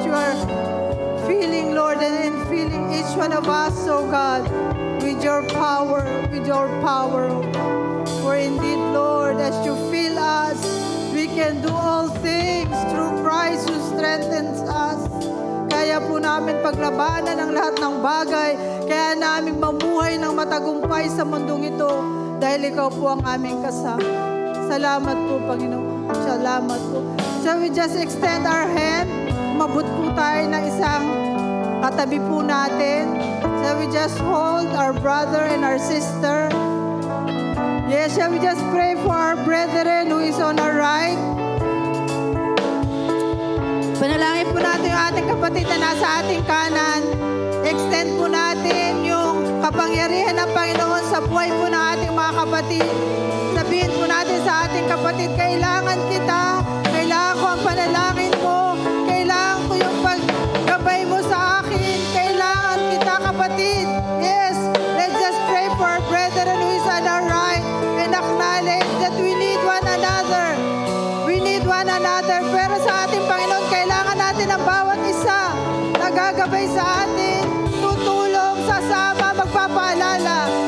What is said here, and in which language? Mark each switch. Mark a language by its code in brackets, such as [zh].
[en] You are feeling, Lord, and filling each one of us, oh God, with your power, oh God. For indeed, Lord, as you fill us, we can do all things through Christ who strengthens us. [tl] Kaya po namin paglabanan ang lahat ng bagay. Kaya namin mamuhay ng matagumpay sa mundong ito dahil ikaw po ang aming kasama. Salamat po, Panginoon. Salamat po. [en] So we just extend our hand. [tl] Mabut po tayo ng isang katabi po natin. [en] So we just hold our brother and our sister. Yes, shall we just pray for our brethren who is on our right? [tl] Panalangin po natin yung ating kapatid na nasa ating kanan. Extend po natin yung kapangyarihan ng Panginoon sa buhay po ng ating mga kapatid. Sabihin po natin sa ating kapatid, kailangan kita, kailangan ko ang panalangin mo, kailangan ko yung paggabay mo sa akin, kailangan kita, kapatid. [en] Yes, let's just pray for our brethren who is on our right and acknowledge that we need one another. We need one another. [tl] Pero sa ating Panginoon, kailangan natin ang bawat isa na gagabay sa atin, tutulong, sasama, magpapaalala.